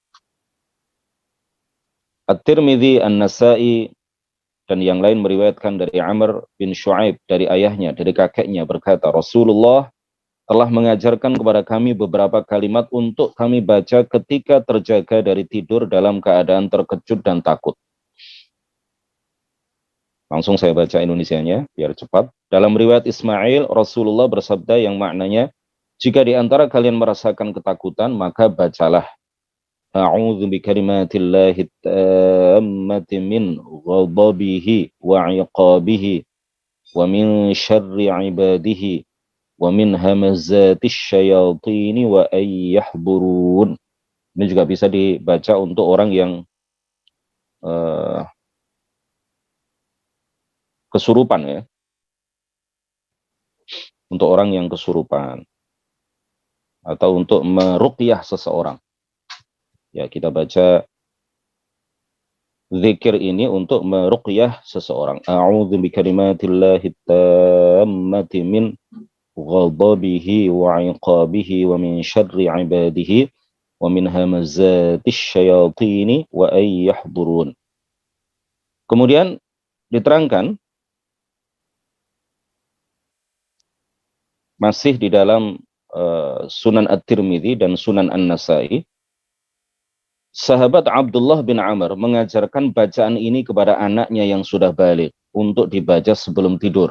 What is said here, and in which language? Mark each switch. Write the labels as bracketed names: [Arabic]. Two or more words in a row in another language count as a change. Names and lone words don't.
[Indonesian] At-Tirmidzi, An-Nasa'i, dan yang lain meriwayatkan dari Amr bin Shu'aib dari ayahnya, dari kakeknya berkata, Rasulullah telah mengajarkan kepada kami beberapa kalimat untuk kami baca ketika terjaga dari tidur dalam keadaan terkejut dan takut. Langsung saya baca Indonesianya biar cepat. Dalam riwayat Ismail, Rasulullah bersabda yang maknanya, jika di antara kalian merasakan ketakutan, maka bacalah [Arabic] أعوذ بكلمات الله التامات من غضبه وعقابه ومن شر عباده ومن همزات الشياطين وأن يحضرون. [Indonesian] Ini juga bisa dibaca untuk orang yang kesurupan ya. Untuk orang yang kesurupan atau untuk meruqyah seseorang. Ya, kita baca zikir ini untuk meruqyah seseorang. [Arabic] أعوذ بكلمات الله التامات من غضبه وعقابه ومن شر عباده ومن همزات الشياطين وأن يحضرون. [Indonesian] Kemudian diterangkan masih di dalam Sunan At-Tirmidzi dan Sunan An-Nasa'i, sahabat Abdullah bin Amr mengajarkan bacaan ini kepada anaknya yang sudah baligh untuk dibaca sebelum tidur.